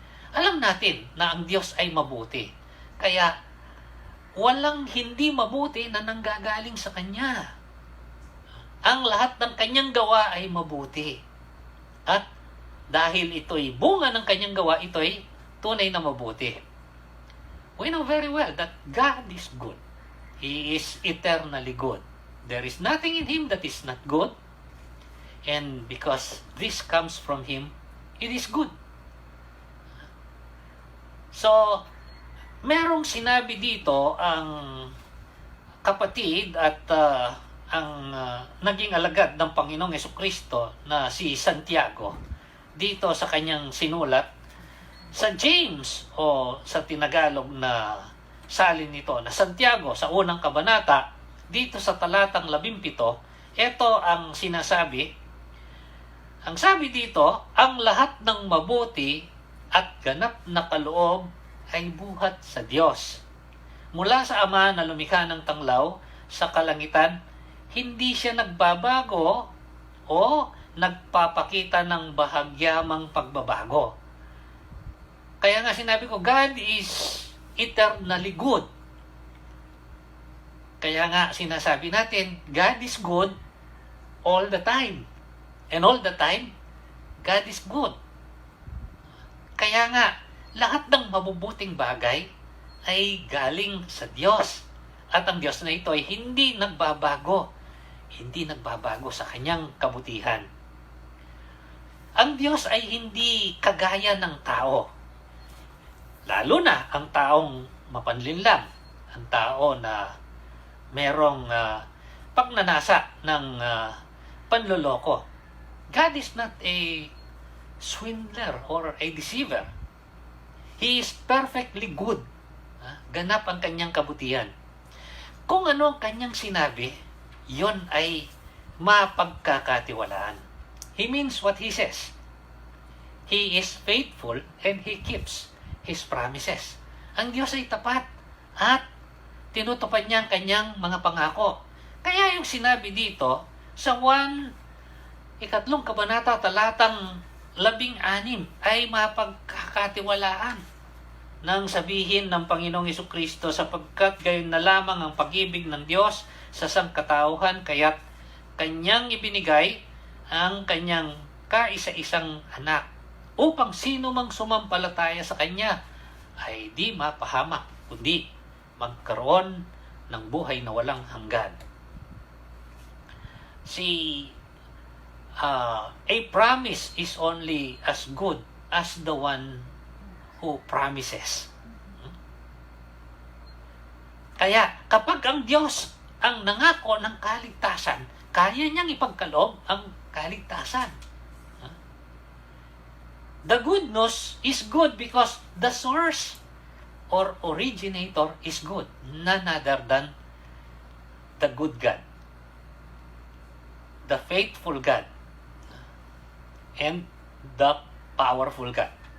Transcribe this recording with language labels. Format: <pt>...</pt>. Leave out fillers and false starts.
<tl>Alam natin na ang Diyos ay mabuti. Kaya walang hindi mabuti na nanggagaling sa Kanya. ang lahat ng kanyang gawa ay mabuti. At dahil ito'y bunga ng kanyang gawa, ito'y tunay na mabuti.</tl> <en>We know very well that God is good. He is eternally good. There is nothing in Him that is not good. And because this comes from Him, it is good.</en> <tl>So, merong sinabi dito ang kapatid at ang naging alagad ng Panginoong Jesucristo na si Santiago dito sa kanyang sinulat sa James o sa tinagalog na salin nito na Santiago sa unang kabanata dito sa talatang 17. Ito ang sinasabi. Ang sabi dito, ang lahat ng mabuti at ganap na kaloob ay buhat sa Diyos. Mula sa Ama na lumikha ng tanglaw sa kalangitan, hindi siya nagbabago o nagpapakita ng bahagyamang pagbabago. Kaya nga sinabi ko,</tl> <en>God is eternally good.</en> <tl>Kaya nga sinasabi natin,</tl> <en>God is good all the time. And all the time, God is good.</en> <tl>Kaya nga, lahat ng mabubuting bagay ay galing sa Diyos. At ang Diyos na ito ay hindi nagbabago. Hindi nagbabago sa kanyang kabutihan. Ang Diyos ay hindi kagaya ng tao. Lalo na ang taong mapanlinlang. Ang tao na merong pagnanasa ng panloloko.</tl> <en>God is not a swindler or a deceiver. He is perfectly good.</en> <tl>Ganap ang kanyang kabutihan. Kung ano ang kanyang sinabi, yon ay mapagkakatiwalaan.</tl> <en>He means what He says. He is faithful and He keeps His promises.</en> <tl>Ang Diyos ay tapat at tinutupad niya ang kanyang mga pangako. Kaya yung sinabi dito sa 1 kabanata talatang 16 ay mapagkakatiwalaan nang sabihin ng Panginoong Jesucristo, sapagkat gayon na lamang ang pag-ibig ng Diyos sa sangkatauhan, kaya't kanyang ibinigay ang kanyang kaisa-isang anak upang sino mang sumampalataya sa kanya ay di mapahamak, kundi magkaroon ng buhay na walang hanggan.</tl> <en>A promise is only as good as the one who promises.</en> <tl>Kaya kapag ang Diyos ang nangako ng kaligtasan, kaya niyang ipagkaloob ang kaligtasan.</tl> <en>The good news is good because the source or originator is good, none other than the good God, the faithful God, and the powerful God.</en>